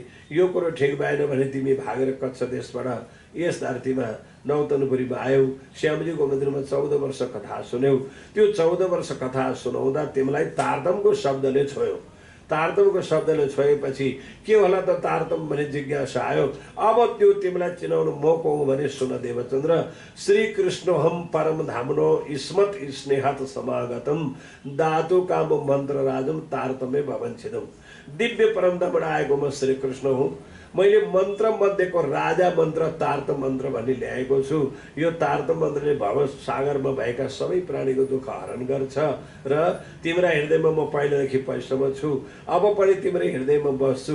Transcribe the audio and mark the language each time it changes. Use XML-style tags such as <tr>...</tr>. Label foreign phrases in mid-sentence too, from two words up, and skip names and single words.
<ne>यो कुरो ठिक भएन भने तिमी भागेर कच्छ देशबाट यस धरतीमा नौतनपुरीमा आयौ। श्यामजीको मन्दिरमा 14 वर्ष कथा सुन्यौ। त्यो 14 वर्ष कथा सुनाउँदा तिमीलाई तारतमको शब्दले छोयो। तारतमको शब्दले छोएपछि के होला त तारतम भन्ने जिज्ञासा आयो। अब त्यो तिमीलाई चिनाउनु म को हुँ भने सुन देवचन्द्र।</ne> <sa>श्री कृष्णोहम परम धामनो स्मत स्नेहत समागतम धातु काम मन्त्र राजम तारतमे भवन्छिदम।</sa> <ne>दिव्य परमधामबाट आएको म श्री कृष्ण हुँ। मैले मन्त्र मध्येको राजा मन्त्र तारतम मन्त्र भन्ने ल्याएको छु। यो तारतम मन्त्रले भव सागरमा भएका सबै प्राणीको दुःख हरण गर्छ र तिम्रा हृदयमा म पहिलादेखि पैसम्म छु, अब पनि तिम्रो हृदयमा बस्छु।</ne>